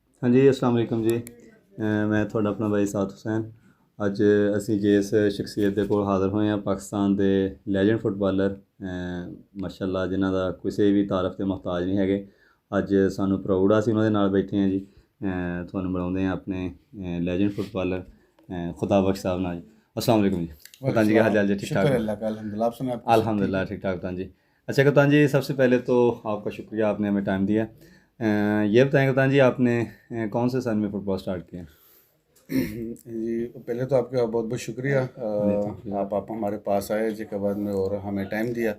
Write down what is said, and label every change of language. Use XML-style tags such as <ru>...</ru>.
<pa>ہاں جی، السلام علیکم جی۔ میں ਤੁਹਾਡਾ ਆਪਣਾ ਬਾਈ ਸਾਦ ਹੁਸੈਨ। ਅੱਜ ਅਸੀਂ ਜਿਸ ਸ਼ਖਸੀਅਤ ਦੇ ਕੋਲ ਹਾਜ਼ਰ ਹੋਏ ਹਾਂ, ਪਾਕਿਸਤਾਨ ਦੇ ਲੈਜੈਂਡ ਫੁੱਟਬਾਲਰ ਮਾਸ਼ਾਅੱਲਾ, ਜਿਨ੍ਹਾਂ ਦਾ ਕਿਸੇ ਵੀ ਤਾਰੀਫ ਦੇ ਮੁਹਤਾਜ ਨਹੀਂ ਹੈਗੇ। ਅੱਜ ਸਾਨੂੰ ਪ੍ਰਾਊਡ ਆ, ਅਸੀਂ ਉਹਨਾਂ ਦੇ ਨਾਲ ਬੈਠੇ ਹਾਂ ਜੀ। ਤੁਹਾਨੂੰ ਮਿਲਾਉਂਦੇ ਹਾਂ ਆਪਣੇ ਲੈਜੈਂਡ ਫੁੱਟਬਾਲਰ خدا بخش صاحب ਨਾਲ ਜੀ।</pa> <ur>السلام علیکم جی۔ کپتان جی کیا حال چال جی؟ ٹھیک ٹھاک؟ شکر اللہ کا، الحمد للہ۔ آپ سنیں؟ الحمد للہ ٹھیک ٹھاک کپتان جی۔ اچھا کپتان جی، سب سے پہلے تو آپ کا شکریہ، آپ نے ہمیں ٹائم دیا۔ یہ بتائیں کپتان جی، آپ نے کون سے سن میں فٹ بال اسٹارٹ کیا؟ جی پہلے تو آپ کا بہت بہت شکریہ، آپ ہمارے پاس آئے جی کے بعد میں اور ہمیں ٹائم دیا۔</ur>